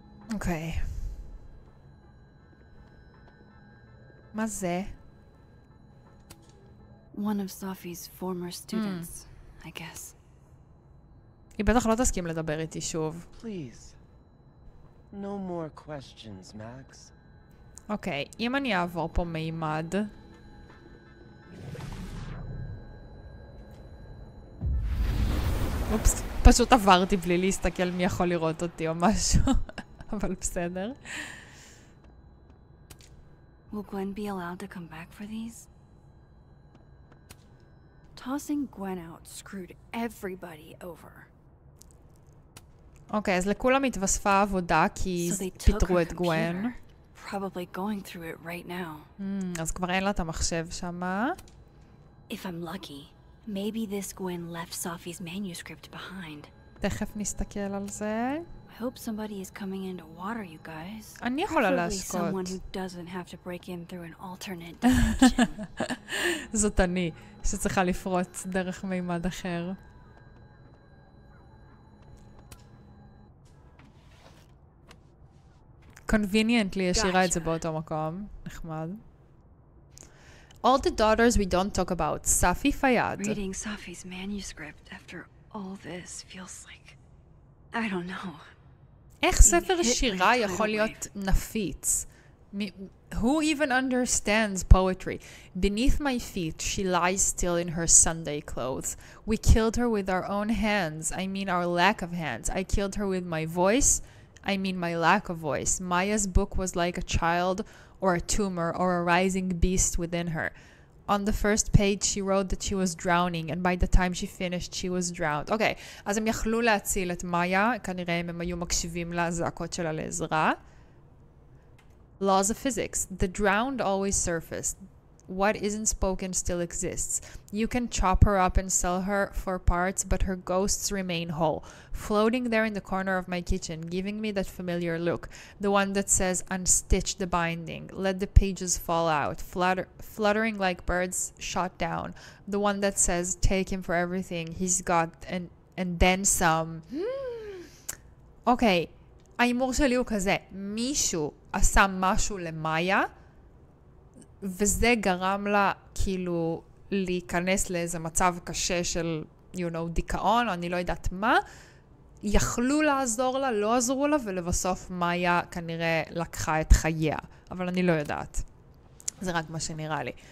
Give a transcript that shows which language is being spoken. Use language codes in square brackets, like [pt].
[en] Okay. [he] מה זה? [en] One of Safi's former students, I guess. [he] היא בטח לא תסכים לדבר איתי שוב. [en] Please. No more questions, Max. [he] אוקיי, אם אני אעבור פה מימד... אופס, פשוט עברתי בלי להסתכל מי יכול לראות אותי או משהו. אבל בסדר. [en] Will Gwen be allowed to come back for these? Tossing Gwen out screwed everybody over. [he] אוקיי, אז לכולם התווספה עבודה כי פיטרו את גוון. [en] Probably going through it right now. [he] אז כבר אין לה את המחשב שמה. [en] If I'm lucky, maybe this Gwen left Safi's manuscript behind. [he] תכף נסתכל על זה. [en] I hope somebody is coming in to water you guys. [he] אני יכולה להשקות. [en] Someone who doesn't have to break in through an alternate dimension. [he] זאת אני, שצריכה לפרוץ דרך מימד אחר. Conveniently השאירה את זה באותו מקום. נחמד. [en] All the daughters we don't talk about. Safi Fayyad. Reading Safi's manuscript after all this feels like... I don't know. [he] איך ספר שירה יכול להיות נפיץ? [en] Who even understands poetry? Beneath my feet, she lies still in her Sunday clothes. We killed her with our own hands. I mean our lack of hands. I killed her with my voice. I mean my lack of voice. Maya's book was like a child or a tumor or a rising beast within her. On the first page she wrote that she was drowning, and by the time she finished she was drowned. [he] אוקיי, אז הם יכלו להציל את מאיה, כנראה הם היו מקשיבים לזעקות שלה לעזרה. [en] Laws of physics. The drowned always surface. What isn't spoken still exists. You can chop her up and sell her for parts, but her ghosts remain whole, floating there in the corner of my kitchen, giving me that familiar look, the one that says unstitch the binding, let the pages fall out, fluttering like birds shot down, the one that says take him for everything he's got and then some. [he] אוקיי, האימור שלי הוא כזה, מישהו עשה משהו למאיה, וזה גרם לה כאילו להיכנס לאיזה מצב קשה של, דיכאון, או אני לא יודעת מה. יכלו לעזור לה, לא עזרו לה, ולבסוף מאיה כנראה לקחה את חייה. אבל אני לא יודעת. זה רק מה שנראה לי.